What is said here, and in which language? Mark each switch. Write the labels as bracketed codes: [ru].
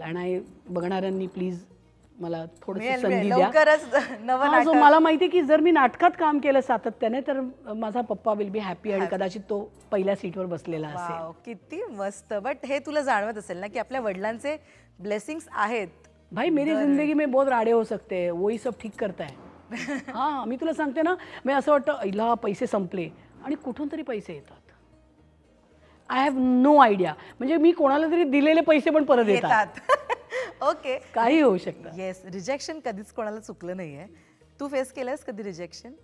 [mr] आणि बघणाऱ्यांनी प्लीज मला थोडीशी संधी द्या. जो मला माहिती की जर मी नाटकात काम केलं सातत्याने, तर माझा पप्पा [en] will be happy, [mr] आणि कदाचित तो पहिल्या सीटवर बसलेला असेल. किती मस्त. बट हे तुला जाणवत असेल ना की आपल्या वडिलांचे ब्लेसिंग्स आहेत. [hi] भाई, मेरी जिंदगी में बहुत राडे हो सकते हैं, वही सब ठीक करता है. [mr] हां, मी तुला सांगते ना, मी असं वाटतं इला पैसे संपले, आणि कुठून तरी पैसे येतात. [en] I have no idea. [mr] म्हणजे मी कोणाला तरी दिलेले पैसे पण परत येतात. [en] okay, [mr] काही होऊ शकतं. येस, रिजेक्शन कधीच कोणाला चुकलं नाहीये. तू फेस केलंस कधी रिजेक्शन?